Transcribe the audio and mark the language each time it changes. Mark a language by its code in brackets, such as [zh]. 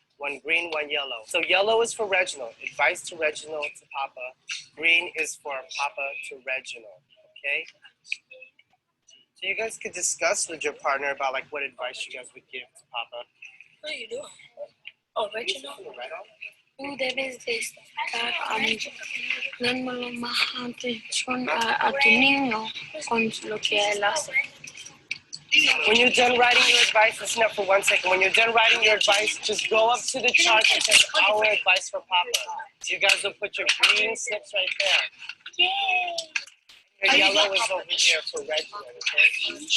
[en] One green, one yellow. So yellow is for Reginald. Advice to Reginald, to Papa. Green is for Papa to Reginald, okay? So you guys could discuss with your partner about like what advice you guys would give to Papa. What are you doing? Oh, Reginald? [es] Debes de estar dando más atención a tu niño con lo que él hace. [en] When you're done writing your advice, listen up for 1 second. When you're done writing your advice, just go up to the chart that says our advice for Papa. So you guys will put your green slips right there. Yay! Your yellow is over here for Reginald, okay?